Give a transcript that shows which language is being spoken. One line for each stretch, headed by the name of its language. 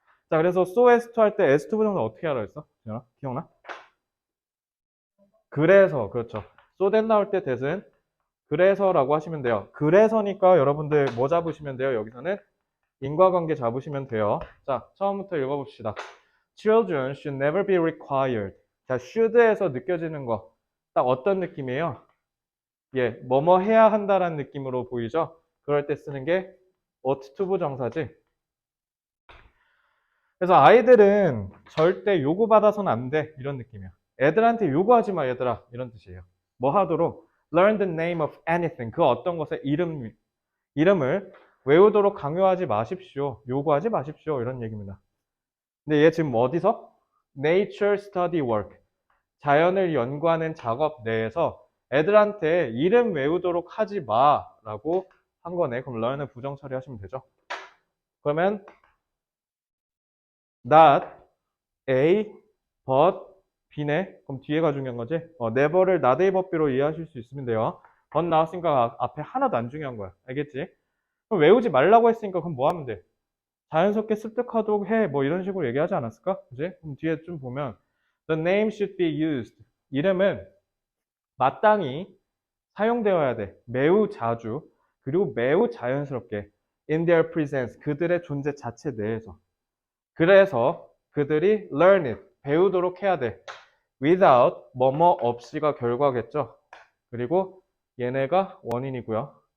Korean: 자, 그래서 so as to 할 때 as to 부정사 어떻게 하라 했어? 기억나? 그래서, 그렇죠. so that 나올 때 that은 그래서라고 하시면 돼요. 그래서니까 여러분들 뭐 잡으시면 돼요? 여기서는 인과관계 잡으시면 돼요. 자, 처음부터 읽어봅시다.
English: Children should never be required.
Korean: 자, should에서 느껴지는 거. 딱 어떤 느낌이에요? 뭐뭐 해야 한다라는 느낌으로 보이죠? 그럴 때 쓰는 게 ought to 부정사지. 그래서 아이들은 절대 요구받아서는 안 돼. 이런 느낌이야. 애들한테 요구하지 마, 얘들아. 이런 뜻이에요. 뭐 하도록?
English: Learn the name of anything.
Korean: 그 어떤 것의 이름을 외우도록 강요하지 마십시오. 요구하지 마십시오. 이런 얘기입니다. 근데 얘 지금 어디서?
English: Nature Study Work.
Korean: 자연을 연구하는 작업 내에서 애들한테 이름 외우도록 하지 마 라고 한 거네. 그럼 learn은 부정 처리하시면 되죠. 그러면 not A, but B네. 그럼 뒤에가 중요한 거지. never를 not A, but B로 이해하실 수 있으면 돼요. but 나왔으니까 앞에 하나도 안 중요한 거야. 알겠지? 그럼 외우지 말라고 했으니까 그럼 뭐 하면 돼? 자연스럽게 습득하도록 해. 뭐 이런 식으로 얘기하지 않았을까? 그지? 그럼 뒤에 좀 보면
English: the name should be used.
Korean: 이름은 마땅히 사용되어야 돼. 매우 자주. 그리고 매우 자연스럽게.
English: in their presence.
Korean: 그들의 존재 자체 내에서. 그래서 그들이
English: learn it.
Korean: 배우도록 해야 돼. without 뭐뭐 없이가 결과겠죠. 그리고 얘네가 원인이고요.